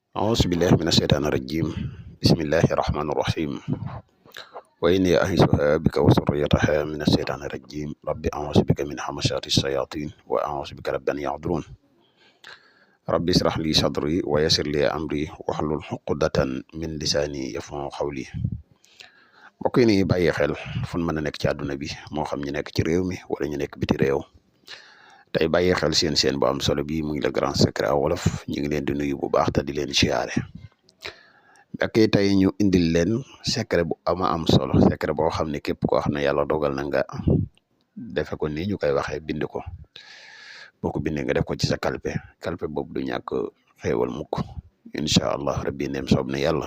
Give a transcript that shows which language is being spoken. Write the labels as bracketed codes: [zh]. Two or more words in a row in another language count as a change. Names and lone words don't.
[ar] أعوذ بالله من الشيطان الرجيم بسم الله الرحمن الرحيم وإني أعيذها بك وذريتها من الشيطان الرجيم رب أعوذ بك من همزات الشياطين وأعوذ بك رب أن يحضرون رب اشرح لي صدري ويسر لي أمري واحلل عقدة من لساني يفقهوا قولي [wo] mbokk yi ni bàyyi xel fu mën a nekk ci àdduna bi moo xam ñu nekk ci réew mi wala ñu nekk biti réew tey bàyyi xel seen bu am solo bi mu ngi Le Grand Secret wolof ñu ngi leen di nuyu bu baax te di leen siyaare ak tey ñu indil leen secret bu am solo secret boo xam ne képp koo xam ne yàlla dogal na nga defe ko nii ñu koy waxee bind ko boo ko bindee nga def ko ci sa kalpe boobu du ñàkk xéewal mukk [ar] إن شاء الله [wo] rabbi neem soob na yàlla.